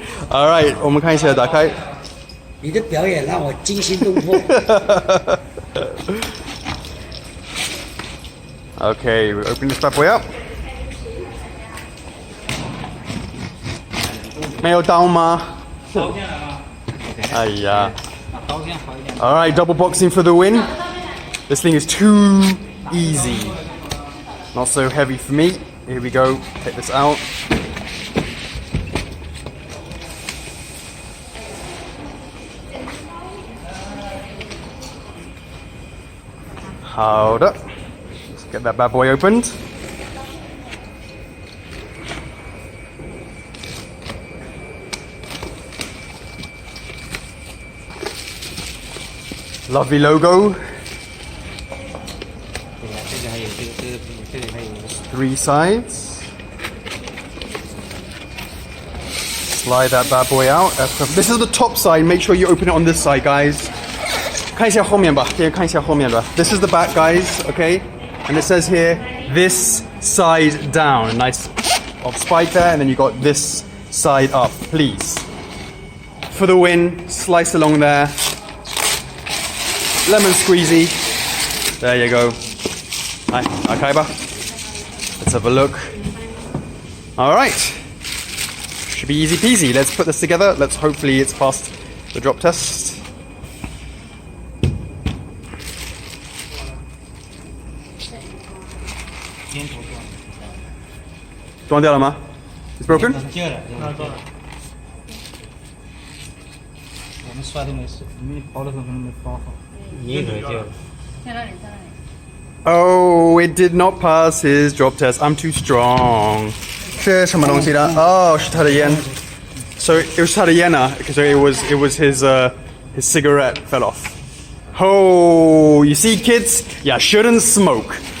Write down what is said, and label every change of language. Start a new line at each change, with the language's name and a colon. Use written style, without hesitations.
Chinese: Alright, 我们看一下，打开。你的表演让我惊心动魄。
English: Okay, we open this bad boy up.
Chinese: 没有刀吗？哎呀。
English: Alright, double boxing for the win. This thing is too easy. Not so heavy for me. Here we go. Take this out. Hold up. Let's get that bad boy opened. Lovely logo. 3 sides. Slide that bad boy out. This is the top side. Make sure you open it on this side, guys.
Chinese: 看一下后面吧，看一下后面吧。
English: This is the back, guys. Okay, and it says here, this side down. Nice of spike there, and then you got this side up. Please, for the win. Slice along there. Lemon squeezy. There you go. Hi, Akaiba. Let's have a look. All right. Should be easy peasy. Let's put this together. Let's hopefully it's passed the drop test. It's broken?
Chinese: 我们刷的没事，你们包的时候可能没包好。你得掉了。在那里，在那里。
English: Oh, it did not pass his drop test. I'm too strong.
Chinese: 是什么东西的？哦，是他的烟。
English: So it was
Chinese: 他的烟啊，
English: because it was his cigarette fell off. Oh, you see, kids, you shouldn't smoke.